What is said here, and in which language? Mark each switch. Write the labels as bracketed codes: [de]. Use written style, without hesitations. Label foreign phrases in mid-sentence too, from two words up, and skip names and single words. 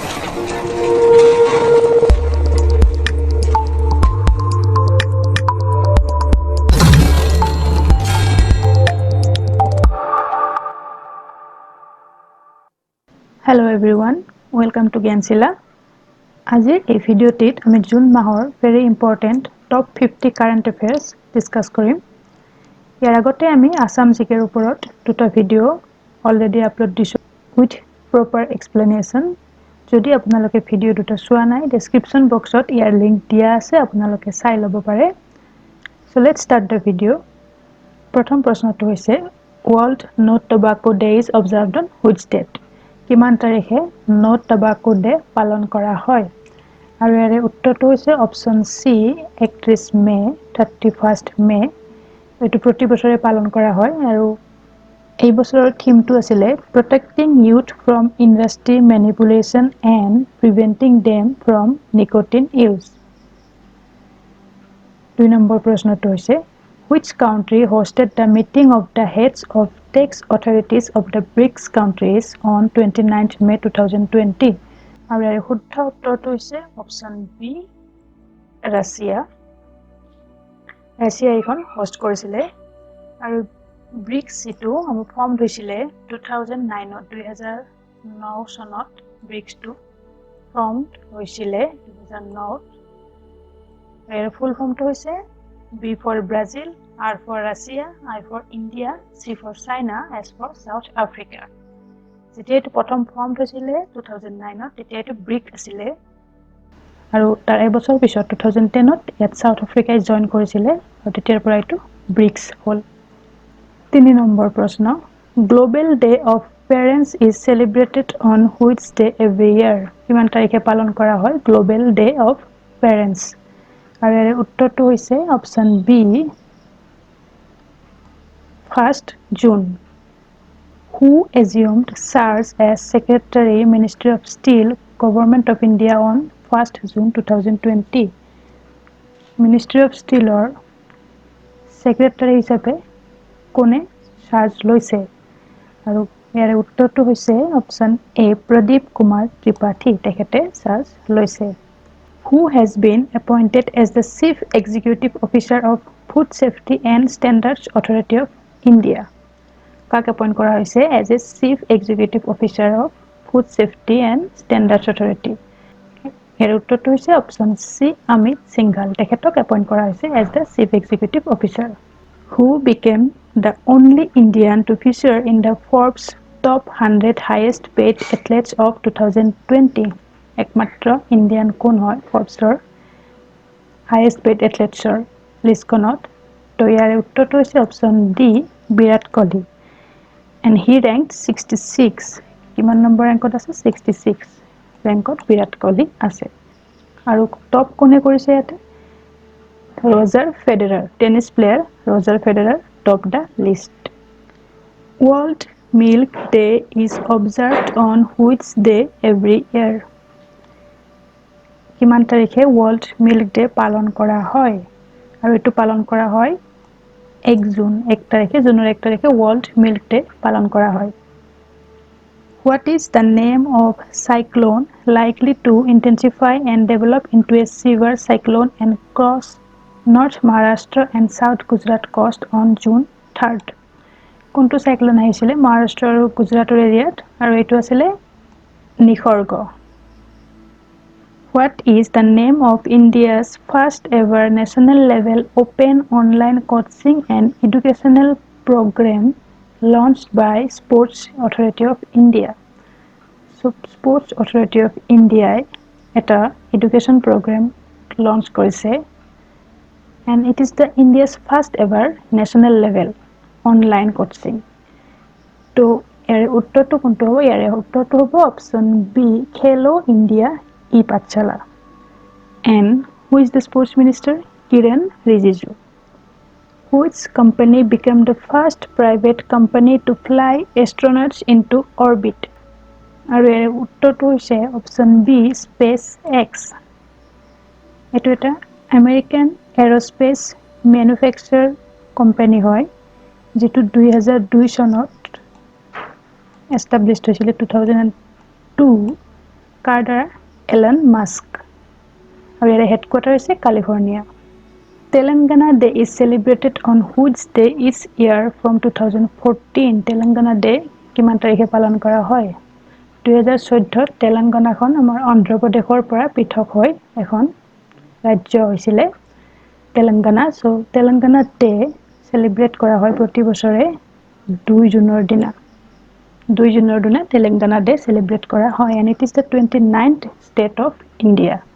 [en] Hello everyone, welcome to Gyansila. [as] আজিৰ এই ভিডিঅ'টিত আমি জুন মাহৰ [en] very important top 50 current affairs discuss [as] কৰিম। ইয়াৰ আগতে আমি আসাম জিকেৰ ওপৰত দুটা ভিডিঅ' [en] already upload [as] দিছো [en] with proper explanation। [as] যদি আপোনালোকে ভিডিঅ' দুটা চোৱা নাই ডেসক্ৰিপচন বক্সত ইয়াৰ লিংক দিয়া আছে, আপোনালোকে চাই ল'ব পাৰে। [en] So let's start the video। [as] প্ৰথম প্ৰশ্নটো হৈছে [en] World No Tobacco Day is observed on which date? [as] কিমান তাৰিখে নো টোবাকো ডে পালন কৰা হয়? আৰু ইয়াৰে উত্তৰটো হৈছে [en] option C [as] 31 মে 31st মে। এইটো প্ৰতি বছৰে পালন কৰা হয় আৰু এই বছৰৰ থিমটো আছিলে [en] protecting youth from industry manipulation and preventing them from nicotine use. [as] 2 নম্বৰ প্ৰশ্নটো হৈছে [en] Which country hosted the meeting of the heads of tax authorities of the BRICS countries on 29th May 2020? [as] আৰু ইয়াৰ শুদ্ধ উত্তৰটো হৈছে [en] option B [as] ৰাছিয়া। ৰাছিয়া এইখন হোষ্ট কৰিছিলে আৰু ব্ৰিক্স যিটো আমি ফৰ্ম হৈছিলে 2009 চনত ব্ৰিক্সটো ফৰ্ম হৈছিলে 2009। ইয়াৰ ফুল ফৰ্মটো হৈছে [en] B for Brazil, R for Russia, I for India, C for China, S for South Africa। [as] যেতিয়া এইটো প্ৰথম ফৰ্ম হৈছিলে 2009ত তেতিয়া এইটো ব্ৰিক আছিলে আৰু তাৰ এবছৰ পিছত 2010ত ইয়াত সাউথ আফ্ৰিকাই জইন কৰিছিলে আৰু তেতিয়াৰ পৰা এইটো ব্ৰিক্স হ'ল। 3 নম্বৰ প্ৰশ্ন [en] Global Day of Parents is celebrated on which day every year? [as] কিমান তাৰিখে পালন কৰা হয় গ্লোবেল ডে অফ পেৰেণ্টছ? আৰু ইয়াৰ উত্তৰটো হৈছে [en] option B [as] 1st June। [en] Who assumed charge as Secretary Ministry of Steel Government of India on 1st June 2020? [as] Ministry of Steelৰ Secretary হিচাপে কোনে চাৰ্জ লৈছে? আৰু ইয়াৰ উত্তৰটো হৈছে [en] option A [as] প্ৰদীপ কুমাৰ ত্ৰিপাঠী, তেখেতে চাৰ্জ লৈছে। [en] Who has been appointed as the Chief Executive Officer of Food Safety and Standards Authority of India? [as] কাক এপইণ্ট কৰা হৈছে [en] as a Chief Executive Officer of Food Safety and Standards Authority? [as] ইয়াৰ উত্তৰটো হৈছে [en] option C [as] অমিত সিংঘাল, তেখেতক এপইণ্ট কৰা হৈছে [en] as the Chief Executive Officer. Who became the only Indian to feature in the Forbes Top 100 Highest Paid Athletes of 2020? [as] একমাত্ৰ ইণ্ডিয়ান কোন হয় ফৰ্বছৰ [en] highest paid [as] এথলেটছৰ লিষ্টখনত? তো ইয়াৰ উত্তৰটো হৈছে [en] option D [as] বিৰাট কোহলি। [en] And he ranked 66। [as] কিমান নম্বৰ ৰেংকত আছে? 66 ৰেংকত বিৰাট কোহলি আছে। আৰু টপ কোনে কৰিছে ইয়াতে? [en] Roger Federer, tennis player Roger Federer top the list. World Milk Day is observed on which day every year? [as] কিমান তাৰিখে ৱৰ্ল্ড মিল্ক ডে পালন কৰা হয়? আৰু এইটো পালন কৰা হয় 1 জুন, 1 তাৰিখে, জুনৰ 1 তাৰিখে ৱৰ্ল্ড মিল্ক ডে পালন কৰা হয়। [en] What is the name of cyclone likely to intensify and develop into a severe cyclone and cross North Maharashtra and South Gujarat coast on June 3rd? [as] কোনটো সাইক্লোন আহিছিলে মহাৰাষ্ট্ৰ আৰু গুজৰাটৰ এৰিয়াত? আৰু এইটো আছিলে নিসৰ্গ। [en] What is the name of India's first ever national level open online coaching and educational program launched by Sports Authority of India? So Sports Authority of India এটা education program launch কৰিছে and it is the India's first ever national level online coaching। [as] তো ইয়াৰ উত্তৰটো কোনটো হ'ব? ইয়াৰ উত্তৰটো হ'ব [en] option B [as] খেলো ইণ্ডিয়া ই পাঠশালা। [en] And who is the sports minister? Kiren Rijiju। Which company became the first private company to fly astronauts into orbit? [as] আৰু ইয়াৰ উত্তৰটো হৈছে [en] option B [as] স্পেচ এক্স। এইটো এটা [en] American aerospace manufacture company [as] হয় যিটো 2002 চনত এষ্টাব্লিছড হৈছিলে 2002 কাৰ দ্বাৰা? এলন মাস্ক আৰু ইয়াৰ হেডকোৱাৰ্টাৰ হৈছে কালিফৰ্ণিয়া [en] Telangana Day is celebrated on which day each year from 2014 Telangana [as] Day কিমান তাৰিখে পালন কৰা হয় 2014 তেলেংগানাখন আমাৰ অন্ধ্ৰ প্ৰদেশৰ পৰা পৃথক হৈ এখন ৰাজ্য হৈছিল তেলেংগানা সো তেলেংগানা ডে সেলিব্ৰেট কৰা হয় প্ৰতি বছৰে 2 জুনৰ দিনা তেলেংগানা ডে সেলিব্ৰেট কৰা হয় [en] and it is the 29th state of India